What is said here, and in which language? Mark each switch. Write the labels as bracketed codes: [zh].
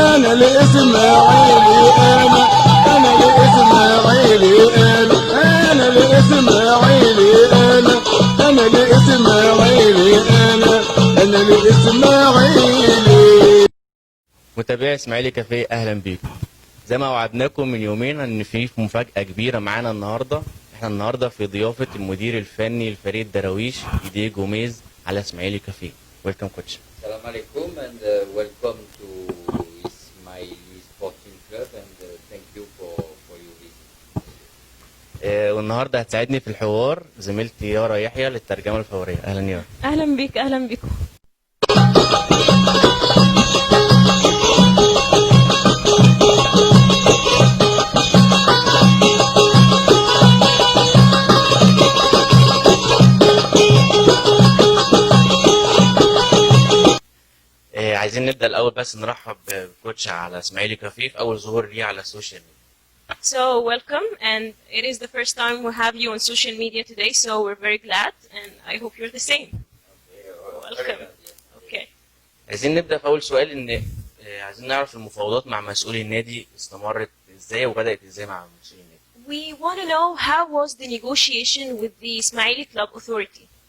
[ar] انا الاسماعيلي، انا الاسماعيلي، انا الاسماعيلي، انا الاسماعيلي، انا الاسماعيلي. متابعي اسماعيلي كافيه، اهلا بيكم. زي ما وعدناكم من يومين ان في مفاجاه كبيره معانا النهارده. احنا النهارده في ضيافه المدير الفني لفريق الدراويش ديدييه جوميز على اسماعيلي كافيه. [en] Welcome coach. [ar] السلام عليكم [en] and welcome to Ismaili Sporting Club and thank you for your visit. [ar] والنهارده هتساعدني في الحوار زميلتي يارا يحيى للترجمه الفوريه. اهلا يارا. اهلا بيك، اهلا بيكم. عايزين نبدا الاول بس نرحب بكوتش على اسماعيلي كافيه في اول ظهور ليه على السوشيال ميديا. [en] So welcome, and it is the first time we have you on social media today, so we're very glad, and I hope you're the same. Welcome. Okay. [ar] عايزين نبدا في اول سؤال ان عايزين نعرف المفاوضات مع مسؤولي النادي استمرت ازاي وبدات ازاي مع مسؤولي النادي. [en] We want to know how was the negotiation with the Ismaili Club Authority?